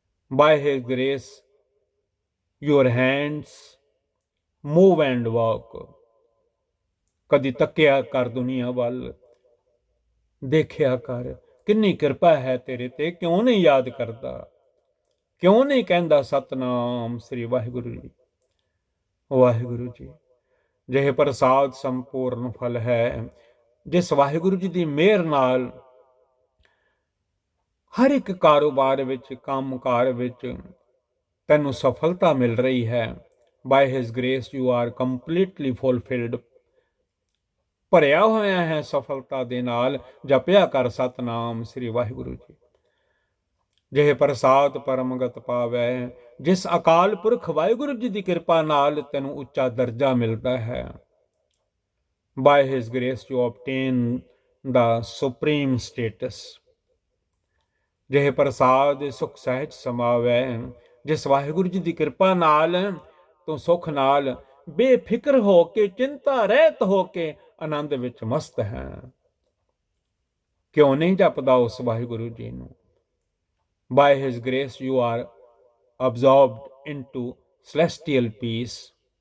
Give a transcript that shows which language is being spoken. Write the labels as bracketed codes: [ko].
[en] By his grace your hands move and walk। [pa] ਕਦੀ ਤੱਕਿਆ ਕਰ ਦੁਨੀਆ ਵੱਲ, ਦੇਖਿਆ ਕਰ ਕਿੰਨੀ ਕਿਰਪਾ ਹੈ ਤੇਰੇ ਤੇ। ਕਿਉਂ ਨਹੀਂ ਯਾਦ ਕਰਦਾ? ਕਿਉਂ ਨਹੀਂ ਕਹਿੰਦਾ ਸਤਨਾਮ ਸ੍ਰੀ ਵਾਹਿਗੁਰੂ ਜੀ, ਵਾਹਿਗੁਰੂ ਜੀ। ਜਿਹੇ ਪ੍ਰਸਾਦ ਸੰਪੂਰਨ ਫਲ ਹੈ। ਜਿਸ ਵਾਹਿਗੁਰੂ ਜੀ ਦੀ ਮਿਹਰ ਨਾਲ ਹਰ ਇੱਕ ਕਾਰੋਬਾਰ ਵਿੱਚ, ਕੰਮਕਾਰ ਵਿੱਚ ਤੈਨੂੰ ਸਫਲਤਾ ਮਿਲ ਰਹੀ ਹੈ। [en] By his grace you are completely fulfilled। [pa] ਭਰਿਆ ਹੋਇਆ ਹੈ ਸਫਲਤਾ ਦੇ ਨਾਲ। ਜਪਿਆ ਕਰ ਸਤਨਾਮ ਸ੍ਰੀ ਵਾਹਿਗੁਰੂ ਜੀ। ਜਿਹੇ ਪ੍ਰਸਾਦ ਪਰਮਗਤ ਪਾਵੈ, ਜਿਸ ਅਕਾਲ ਪੁਰਖ ਵਾਹਿਗੁਰੂ ਜੀ ਦੀ ਕਿਰਪਾ ਨਾਲ ਤੈਨੂੰ ਉੱਚਾ ਦਰਜਾ ਮਿਲਦਾ ਹੈ। [en] By his grace you obtain the supreme status। [pa] ਜਿਹੇ ਪ੍ਰਸਾਦ ਸੁਖ ਸਹਿਜ ਸਮਾਵੈ, ਜਿਸ ਵਾਹਿਗੁਰੂ ਜੀ ਦੀ ਕਿਰਪਾ ਨਾਲ ਤੂੰ ਸੁਖ ਨਾਲ ਬੇਫਿਕਰ ਹੋ ਕੇ, ਚਿੰਤਾ ਰਹਿਤ ਹੋ ਕੇ ਆਨੰਦ ਵਿੱਚ ਮਸਤ ਹੈ। ਕਿਉਂ ਨਹੀਂ ਜਪਦਾ ਉਸ ਵਾਹਿਗੁਰੂ ਜੀ ਨੂੰ? [en] By his grace you are absorbed into celestial peace।